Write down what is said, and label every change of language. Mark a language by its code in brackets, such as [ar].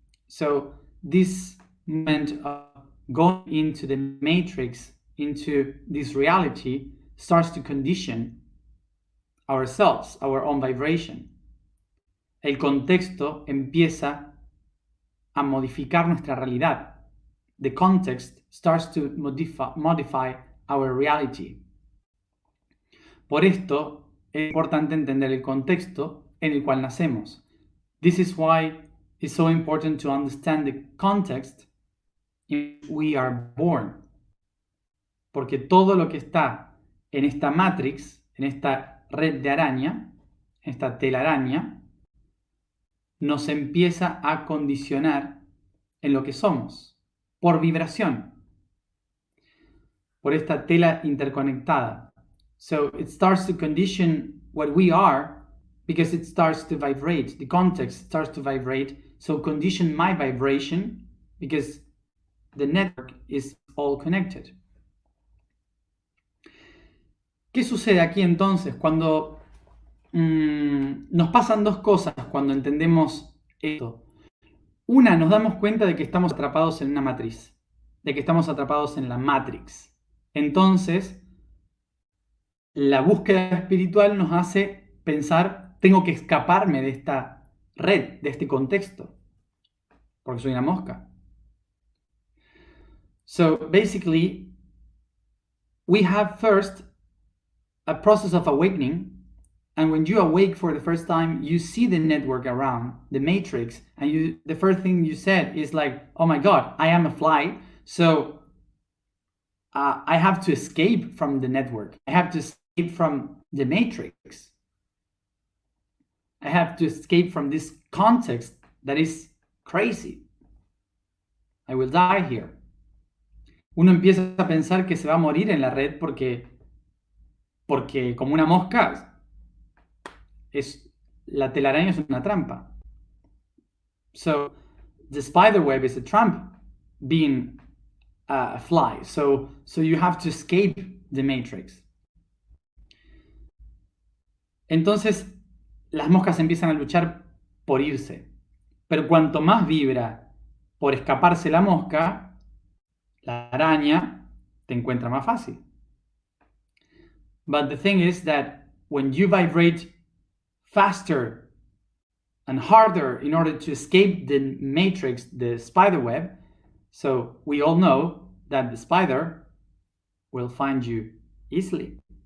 [en] So, this moment of going into the matrix, into this reality, starts to condition ourselves, our own vibration. [es] El contexto empieza a modificar nuestra realidad. [en] The context starts to modify our reality. [es] Por esto es importante entender el contexto en el cual nacemos. [en] This is why it's so important to understand the context in which we are born. [es] Porque todo lo que está en esta matrix, en esta red de araña, en esta telaraña, nos empieza a condicionar en lo que somos, por vibración, por esta tela interconectada. [en] So it starts to condition what we are because it starts to vibrate. The context starts to vibrate, so condition my vibration because the network is all connected. [es] ¿Qué sucede aquí entonces cuando nos pasan dos cosas cuando entendemos esto? Una, nos damos cuenta de que estamos atrapados en una matriz, de que estamos atrapados en la matrix. Entonces, la búsqueda espiritual nos hace pensar, tengo que escaparme de esta red, de este contexto, porque soy una mosca. [en] So, basically, we have first a process of awakening. And when you awake for the first time, you see the network around, the matrix, and the first thing you said is like, oh my God, I am a fly, so I have to escape from the network. I have to escape from the matrix. I have to escape from this context that is crazy. I will die here. [es] uno empieza a pensar que se va a morir en la red porque como una mosca, la telaraña es una trampa. [en] So the spider web is a trap being a fly. So you have to escape the matrix. [es] Entonces las moscas empiezan a luchar por irse. Pero cuanto más vibra por escaparse la mosca, la araña te encuentra más fácil. [en] But the thing is that when you vibrate faster and harder in order to escape the matrix, the spider web, so we all know that the spider will find you easily.